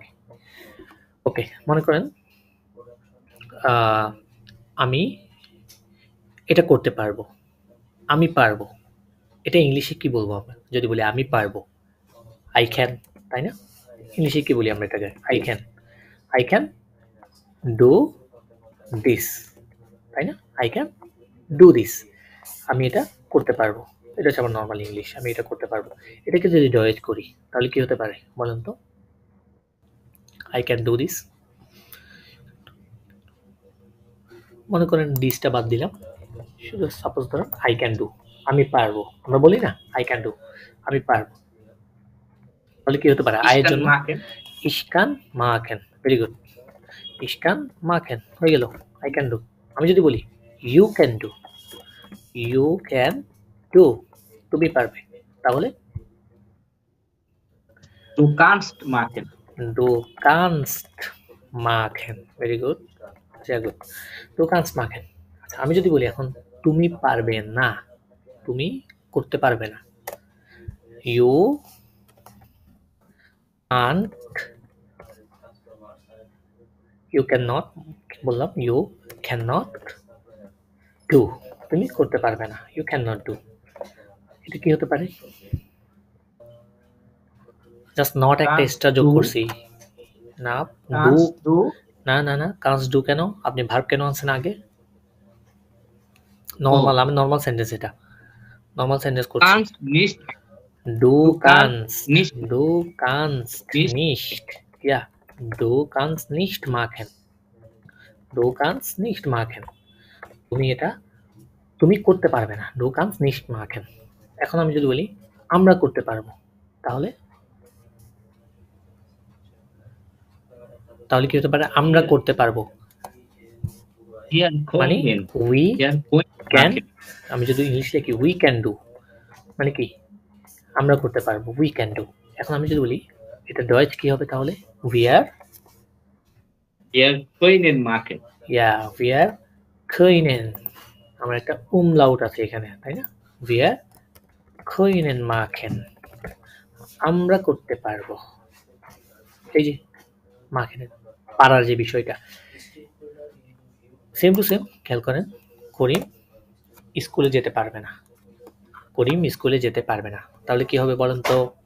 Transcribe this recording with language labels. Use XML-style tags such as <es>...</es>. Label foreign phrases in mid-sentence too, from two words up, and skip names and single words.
<bn>ওকে, মনে করেন আমি এটা করতে পারবো, আমি পারবো, এটা ইংলিশে কি বলবো আমরা যদি বলি আমি পারবো,</bn> <en>I can,</en> <bn>তাই না? ইংলিশে কি বলি আমরা এটাকে,</bn> <en>I can do this,</en> <bn>তাই না?</bn> <en>I can do this,</en> <bn>আমি এটা করতে পারবো, এটা হচ্ছে আমার নর্মাল ইংলিশ, আমি এটা করতে পারবো। এটাকে যদি ডয়েট করি তাহলে কি হতে পারে বলেন তো,</bn> <en>I can do this,</en> <bn>মনে করেন ডিসটা বাদ দিলাম, শুধু সাপোজ ধরুন</bn> <en>I can do,</en> <bn>আমি পারবো। আমরা বলি না</bn> <en>I can do,</en> <bn>আমি পারবো। তাহলে কি হতে পারে আয়ের</bn> <de>ইস্কান</de> <bn>জন্য</bn> <de>মাকেন ich kann machen,</de> <en>very good,</en> <de>ich kann machen</de> <bn>হয়ে গেল</bn> <en>I can do.</en> <bn>আমি যদি বলি</bn> <en>you can do, you can do,</en> <bn>তুমি পারবে, তাহলে</bn> <de>du kannst machen du kannst machen,</de> <en>very good,</en> <de>sehr gut, du kannst machen.</de> <bn>আচ্ছা আমি যদি বলি এখন তুমি পারবে না, তুমি করতে পারবে না,</bn> <en>you can't, you cannot, বললাম you cannot do,</en> <bn>তুমি করতে পারবে না,</bn> <en>you cannot do.</en> <bn>এটা কি হতে পারে? জাস্ট নট একটা</bn> <de>kannst</de> <bn>এক্সট্রা যোগ</bn> <de>du</de> <bn>করছি। না ডু,</bn> <de>kannst du</de> <bn>না না না কাজ ডু কেন? আপনি ভার্ব কেন আনছেন আগে? নর্মাল, আমি নর্মাল সেন্টেন্স, এটা নর্মাল সেন্টেন্স করছি।</bn> <de>kannst nicht ডু du কানস, kannst nicht du kanns nicht nicht, ja, du kanns nicht machen, du kanns nicht machen,</de> <bn>তুমি এটা, তুমি করতে পারবে না,</bn> <de>du kanns nicht machen.</de> <bn>এখন আমি যদি বলি আমরা করতে পারবো, তাহলে তাহলে কি হতে পারে? আমরা করতে পারবো</bn> <de>wir</de> <bn>মানে</bn> <de>können</de> <en>উই</en> <de>wir können</de> <en>ক্যান,</en> <de>machen</de> <bn>আমি যদি ইংলিশ লিখি</bn> <en>we can do,</en> <bn>মানে কি আমরা করতে পারবো,</bn> <en>we can do.</en> <bn>এখন আমি যদি বলি এটা ডয়েচ কি হবে তাহলে?</bn> <en>উই আর,</en> <de>wir können machen</de> <bn>ইয়া</bn> <en>we are</en> <bn>können, আমার একটা umlaut আছে এখানে, তাই না?</bn> <en>we are</en> <de>können machen,</de> <bn>আমরা করতে পারবো। এই যে machen, পারার যে বিষয়টা,</bn> <en>same to same.</en> <bn>খেয়াল করেন, করিম স্কুলে যেতে পারবে না, করিম স্কুলে যেতে পারবে না, তাহলে কি হবে বলেন তো?</bn>